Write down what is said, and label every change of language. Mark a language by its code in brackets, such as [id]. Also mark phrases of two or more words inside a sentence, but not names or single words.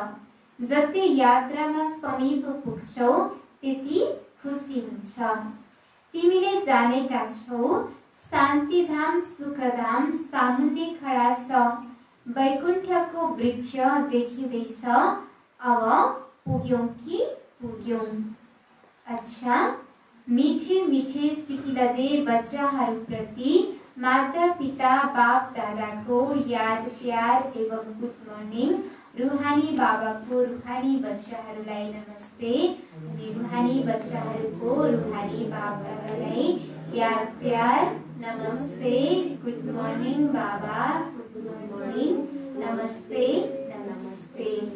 [ne] जति यात्रामा समीप पुग्छौ त्यति खुसी हुन्छ। तिमीले जानेका छौ शान्तिधाम सुखधाम सामुन्ने खडा छ। वैकुण्ठको वृक्ष देखिँदैछ। अब पुग्यौं कि पुग्यौं। अच्छा, मीठे मीठे सिकिलदे बच्चाहरूप्रति माता पिता बाप दादाको याद प्यार एवं [en] good morning. [ne] रूहानी बाबाको रूहानी बच्चाहरूलाई नमस्ते अनि रूहानी बच्चाहरूको रूहानी बाप दादालाई याद प्यार नमस्ते। [en] good morning बाबा, good morning, नमस्ते नमस्ते।